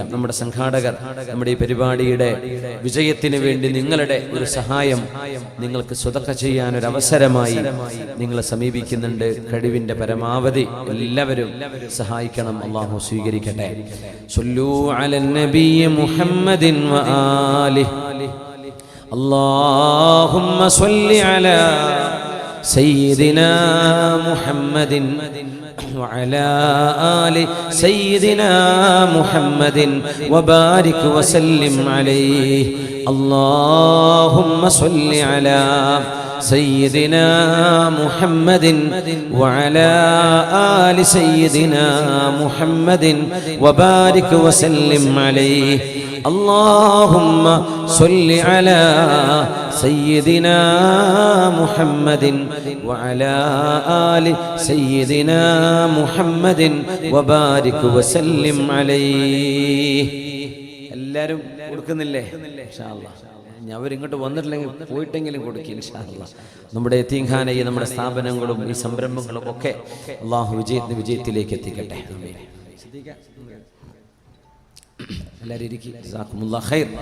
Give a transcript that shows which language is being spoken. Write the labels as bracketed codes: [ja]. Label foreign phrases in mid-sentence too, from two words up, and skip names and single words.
[ml] നമ്മുടെ സംഘാടകർ നമ്മുടെ ഈ പരിപാടിയുടെ വിജയത്തിന് വേണ്ടി നിങ്ങളുടെ ഒരു സഹായം നിങ്ങൾക്ക് സ്വതക്ക ചെയ്യാൻ ഒരു അവസരമായി നിങ്ങളെ സമീപിക്കുന്നുണ്ട്. കഴിവിന്റെ പരമാവധി എല്ലാവരും സഹായിക്കണം. അല്ലാഹു സ്വീകരിക്കട്ടെ. [ar] صلوا على النبي محمد وآله اللهم صل على سيدنا محمد وعلى آل سيدنا محمد وبارك وسلم عليه اللهم صل على سيدنا محمد وعلى آل سيدنا محمد وبارك وسلم عليه اللهم صل على سيدنا محمد وعلى آل سيدنا محمد وبارك وسلم عليه. [ml] എല്ലാവരും കൊടുക്കുന്നില്ലേ? [ar] إن شاء الله [ml] ഞാൻ അവരിങ്ങോട്ട് വന്നിട്ടില്ലെങ്കിൽ പോയിട്ടെങ്കിലും കൊടുക്കുക [ar] إن شاء الله. [ml] നമ്മുടെ യതീംഖാനയും നമ്മുടെ സ്ഥാപനങ്ങളും ഈ സംരംഭങ്ങളും ഒക്കെ അല്ലാഹു വിജയത്തിലേക്ക് എത്തിക്കട്ടെ. ആമീൻ. എല്ലാവരും ഇരിക്കുക. [ar] جزاكم الله خير.